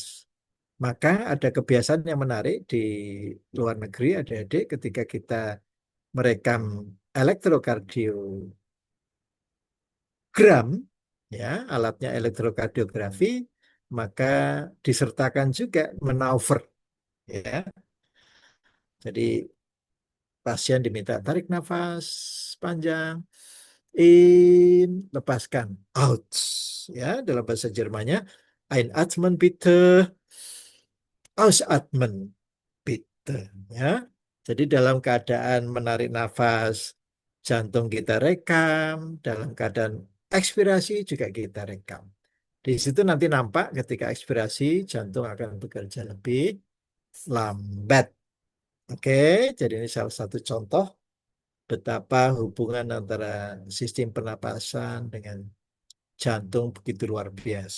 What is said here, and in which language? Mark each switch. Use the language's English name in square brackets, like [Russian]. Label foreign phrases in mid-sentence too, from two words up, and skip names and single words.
[Indonesian] Maka ada kebiasaan yang menarik di luar negeri, adik-adik, ketika kita merekam elektrokardiogram, ya, alatnya elektrokardiografi, maka disertakan juga maneuver, ya. Jadi pasien diminta tarik nafas panjang, In, lepaskan. Out. Ya, dalam bahasa Jermannya [German] einatmen bitte, ausatmen bitte. [Indonesian] Ya. Jadi dalam keadaan menarik nafas, jantung kita rekam, dalam keadaan ekspirasi juga kita rekam. Di situ nanti nampak ketika ekspirasi jantung akan bekerja lebih lambat. Oke, jadi ini salah satu contoh betapa hubungan antara sistem pernapasan dengan jantung begitu luar biasa.